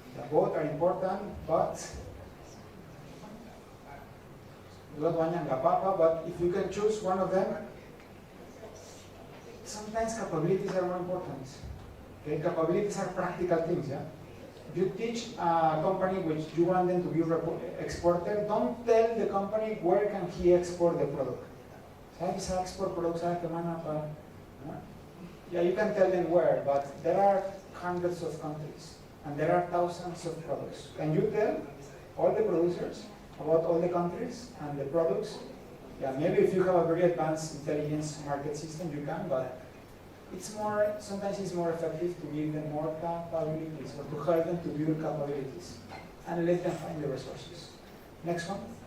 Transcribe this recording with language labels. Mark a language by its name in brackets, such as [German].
[English] Both are important, but [Indonesian] dua-duanya nggak apa-apa, [English] but if you can choose one of them, sometimes capabilities are more important. Okay, capabilities are practical things, yeah? If you teach a company which you want them to be exporter, don't tell the company where can he export the product. [Indonesian] Saya bisa export produk saya kemana, Pak? [English] Yeah, you can tell them where, but there are hundreds of countries and there are thousands of products. Can you tell all the producers about all the countries and the products. Yeah, maybe if you have a very advanced intelligence market system, you can, but sometimes it's more effective to give them more capabilities or to help them to build capabilities and let them find the resources. Next one.